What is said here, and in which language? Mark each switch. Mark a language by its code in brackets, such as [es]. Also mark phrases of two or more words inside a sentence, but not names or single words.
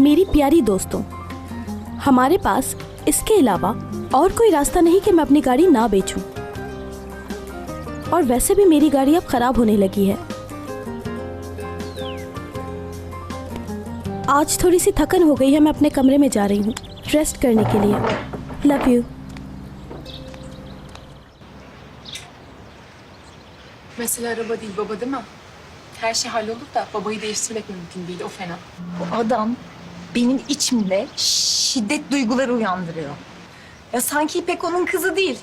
[hi] मेरी प्यारी दोस्तों, हमारे पास इसके अलावा और कोई रास्ता नहीं कि मैं अपनी गाड़ी ना बेचूं। और वैसे भी मेरी गाड़ी अब खराब होने लगी है। आज थोड़ी सी थकन हो गई है, मैं अपने कमरे में जा रही हूँ रेस्ट करने के लिए। [en] Love you. [tr] Mesela araba değil baba değil mi? Her şey hallolur da babayı değiştirmek mümkün değil, o fena. Bu adam benim içimde şiddet duyguları uyandırıyor. Ya sanki İpek onun kızı değil.